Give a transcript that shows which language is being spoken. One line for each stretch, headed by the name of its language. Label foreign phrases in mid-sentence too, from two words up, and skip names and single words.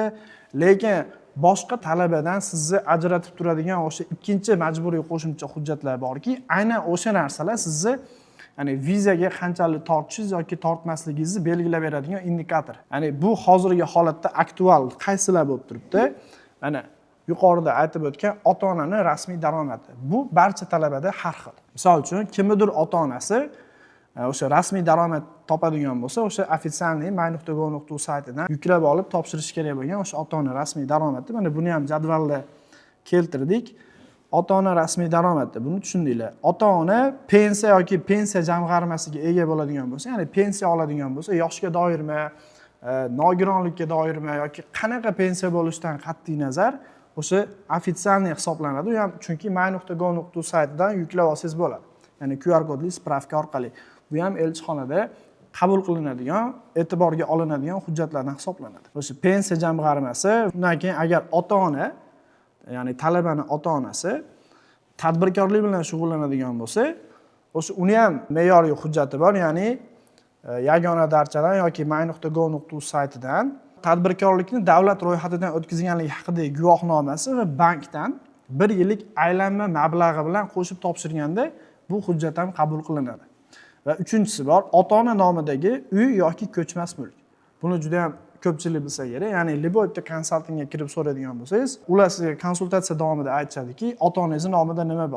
Uzbek: Lekin boshqa talabadan sizni ajratib turadigan o'sha ikkinchi majburiy qo'shimcha hujjatlar borki, aynan o'sha narsalar sizni ya'ni vizaga qanchalik tortishingiz yoki tortmasligingizni belgilab beradigan indikator. Ya'ni bu hozirgi holatda aktual qaysilar bo'lib turibdi? Mana yuqorida aytib o'tgan ota-onaning rasmiy daromadi. Bu barcha talabada har xil. Misol uchun, kimnidir ota-onasi o'sha rasmiy daromad topadigan bo'lsa, o'sha ofitsialniy my.go.uz saytidan yuklab olib topshirish kerak bo'lgan o'sha ota-ona rasmiy daromadi. Mana buni ham jadvalda keltirdik. Ota-ona rasmiy daromadi. Buni tushundinglar. Ota-ona pensiya yoki pensiya jamg'armasiga ega bo'ladigan bo'lsa, ya'ni pensiya oladigan bo'lsa, yoshga doirmi, nogironlikka doirmi yoki qanaqa pensiya bo'lishidan qat'iy nazar o'sha ofitsialniy hisoblanadi. U ham chunki my.go.uz saytidan yuklab olsangiz bo'ladi. Ya'ni QR kodli spravka orqali. Bu ham elchixonada qabul qilinadigan, e'tiborga olinadigan hujjatlardan hisoblanadi. O'sha pensiya jamg'armasi, undan keyin agar ota-ona, ya'ni talabaning ota-onasi tadbirkorlik bilan shug'ullanadigan bo'lsa, o'sha uni ham me'yoriy hujjati bor, ya'ni yagona darchadan yoki my.go.uz saytidan tadbirkorlikni davlat ro'yxatidan o'tkazganligi haqidagi guvohnomasi va bankdan 1 yillik aylanma mablag'i bilan qo'shib topshirganda bu hujjat ham qabul qilinadi. Va uchinchisi bor, ota-ona nomidagi uy yoki ko'chmas mulk. Buni juda ham ko'pchilik bilsa kerak. Ya'ni Liboyevda konsaltingga kirib so'raydigan bo'lsangiz, ular sizga konsultatsiya davomida aytishadiki, ota-onangiz nomida nima bor?